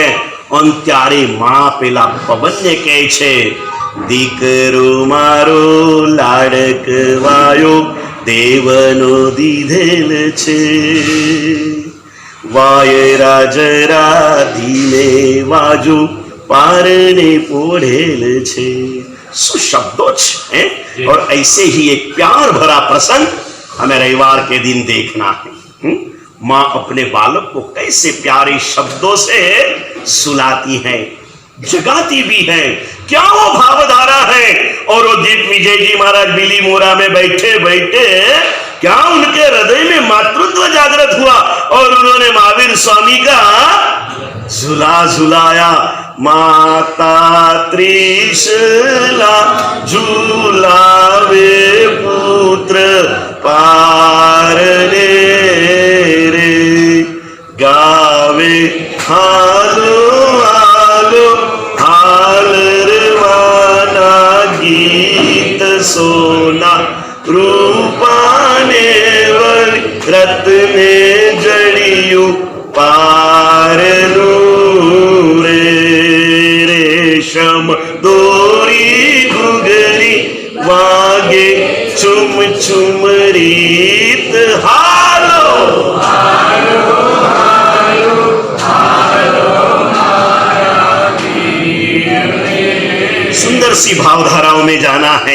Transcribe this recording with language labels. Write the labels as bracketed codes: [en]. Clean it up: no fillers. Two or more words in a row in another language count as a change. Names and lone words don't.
[gu] અને ત્યારે માં પેલા પવનને કહે છે, દીકરો મારો લાડકવાયો દેવનો દીધેલ છે, વાયરા જરા ધીમે વાજો પારણે પોઢેલ છે। શું શબ્દો છે! [hi] और ऐसे ही एक प्यार भरा प्रसंग हमें रविवार के दिन देखना है। माँ अपने बालक को कैसे प्यारे शब्दों से सुलाती है, जगाती भी है। क्या वो भावधारा है! और वो दीप विजय जी महाराज बिली मोरा में बैठे बैठे क्या उनके हृदय में मातृत्व जागृत हुआ और उन्होंने महावीर स्वामी का झूला झुलाया। [gu] માતા ત્રિશલા ઝુલાવે પુત્ર પારણે રે, ગાવે હાલો હાલો હાલરવાના ગીત સોના, રૂપાને વળી રત્ને જડિયું પારણું રે, રેશમ દોરી ઘૂઘરી વાગે ચૂમ ચૂમ રીત। [hi] हालो सुंदर सी भावधाराओं में जाना है।